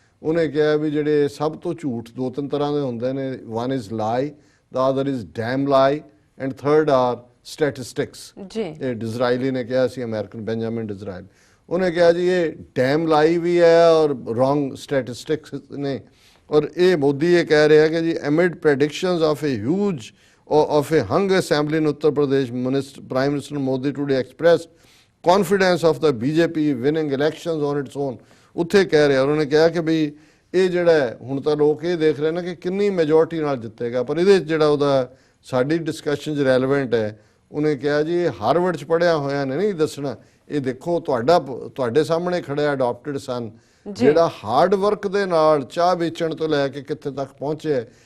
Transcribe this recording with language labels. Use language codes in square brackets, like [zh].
[pa] ਉਹਨੇ ਕਿਹਾ ਵੀ ਜਿਹੜੇ ਸਭ ਤੋਂ ਝੂਠ 2-3 ਤਰ੍ਹਾਂ ਦੇ ਹੁੰਦੇ ਨੇ, [en] One is lie, the other is damn lie and third are statistics. [pa] ਇਹ ਡਿਜ਼ਰਾਈਲੀ ਨੇ ਕਿਹਾ ਸੀ, ਅਮਰੀਕਨ ਬੈਂਜਾਮਿਨ ਡਿਜ਼ਰਾਈਲ। ਉਹਨੇ ਕਿਹਾ ਜੀ ਇਹ ਡੈਮ ਲਾਈ ਵੀ ਹੈ ਔਰ ਰੋਂਗ ਸਟੈਟਿਸਟਿਕਸ ਨੇ। ਔਰ ਇਹ ਮੋਦੀ ਇਹ ਕਹਿ ਰਿਹਾ ਕਿ ਜੀ [en] Amid predictions of a huge of a hung assembly in Uttar Pradesh, Prime Minister Modi today expressed confidence of the BJP winning elections on its own। [pa] ਉੱਥੇ ਕਹਿ ਰਿਹਾ, ਉਹਨਾਂ ਨੇ ਕਿਹਾ ਕਿ ਬਈ ਇਹ ਜਿਹੜਾ ਹੁਣ ਤਾਂ ਲੋਕ ਇਹ ਦੇਖ ਰਹੇ ਨੇ ਕਿ ਕਿੰਨੀ ਮੈਜੋਰਟੀ ਨਾਲ ਜਿੱਤੇਗਾ, ਪਰ ਇਹਦੇ ਜਿਹੜਾ ਉਹਦਾ ਸਾਡੀ ਡਿਸਕਸ਼ਨ 'ਚ ਰੈਲੇਵੈਂਟ ਹੈ। ਉਹਨੇ ਕਿਹਾ ਜੀ ਇਹ ਹਾਰਵਰਡ 'ਚ ਪੜ੍ਹਿਆ ਹੋਇਆ ਨੇ ਨਹੀਂ ਦੱਸਣਾ, ਇਹ ਦੇਖੋ ਤੁਹਾਡੇ ਸਾਹਮਣੇ ਖੜਿਆ ਅਡਾਪਟਡ ਸਨ ਜਿਹੜਾ ਹਾਰਡ ਵਰਕ ਦੇ ਨਾਲ ਚਾਹ ਵੇਚਣ ਤੋਂ ਲੈ ਕੇ ਕਿੱਥੇ ਤੱਕ ਪਹੁੰਚਿਆ।